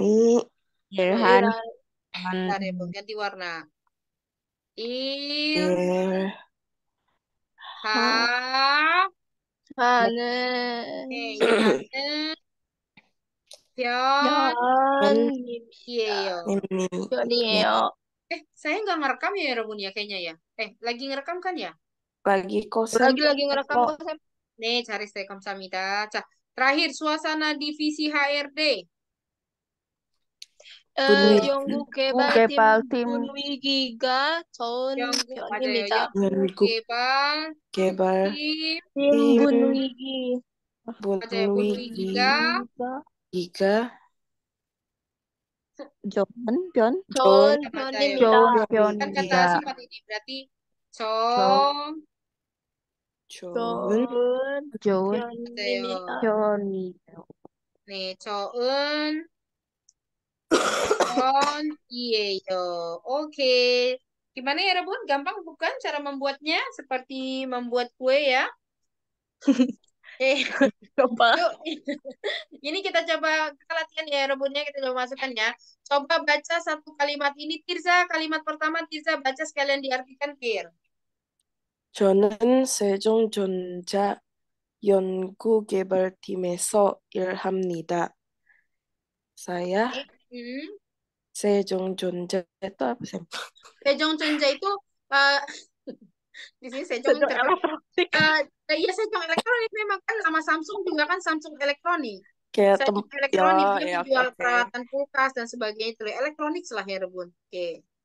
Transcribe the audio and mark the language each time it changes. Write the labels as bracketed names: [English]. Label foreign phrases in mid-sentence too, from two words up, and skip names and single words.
[Korean] 일한 [Indonesian] bentar ya, Bun, ganti warna. [Korean] 하는 편이에요. [Indonesian] Saya nggak ngerekam ya, Rebun ya, kayaknya ya. Lagi ngerekam kan ya? Lagi kosan. lagi ngerekam kok, Sam. [Korean] 네, 잘했어요. 감사합니다. 자, [Indonesian] terakhir suasana divisi HRD. [Korean] 연구 개발팀 분위기가 좋은 편입니다. 개발팀 분위기가 좋은 편입니다. [Indonesian] kan kata sifat ini berarti [Korean] 네, 좋은 편이에요. [Indonesian] Oke. Gimana ya, Rebun? Gampang bukan cara membuatnya? Seperti membuat kue ya? Yuk. Ini kita latihan ya, Rebunnya kita coba masukkan ya. Coba baca satu kalimat ini, Tirza. Kalimat pertama Tirza baca sekalian diartikan, Kir. [Korean] 저는 세종전자 연구개발팀에서 일합니다. [Indonesian] Saya Hmm. 세종존재 itu apa sih? Sejong Chunja itu eh, di sini Sejong Sejong elektronik. iya Sejong Elektronik memang kan nama Samsung juga kan Samsung Elektronik. Kayak Sejong ya Elektronik dia ya menjual oke. peralatan kulkas dan sebagainya itu elektronik lah ya Rebun. Oke.